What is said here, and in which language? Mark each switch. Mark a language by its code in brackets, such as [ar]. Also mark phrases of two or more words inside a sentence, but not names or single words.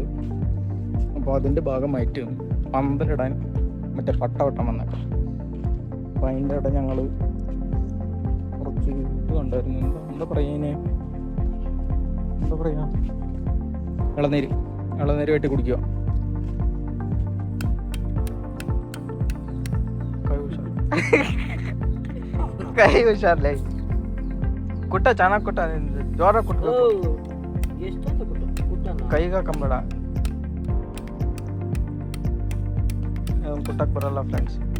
[ml] അപ്പോൾ അതിൻ്റെ ഭാഗമായിട്ട് പന്തലിടാൻ മറ്റേ പട്ടവട്ടം വന്നേക്കാം. അപ്പോൾ അതിൻ്റെ ഇടയിൽ ഞങ്ങൾ കുറച്ച് ഇത് കണ്ടായിരുന്നു. എന്താ പറയുക ഇളനീര് വെട്ടി കുടിക്കുക. [kn] ಕೈ ಹುಷಾರ್ಲೆ ಕುಟ್ಟ ಚೆನ್ನಾಗಿ ಕುಟ್ಟ ಜೋರ ಕುಟ್ಟ ಕೈಗ ಕಂಬೇಡ ಕುಟ್ಟಕ್ ಬರಲ್ಲ ಫ್ರೆಂಡ್ಸ್.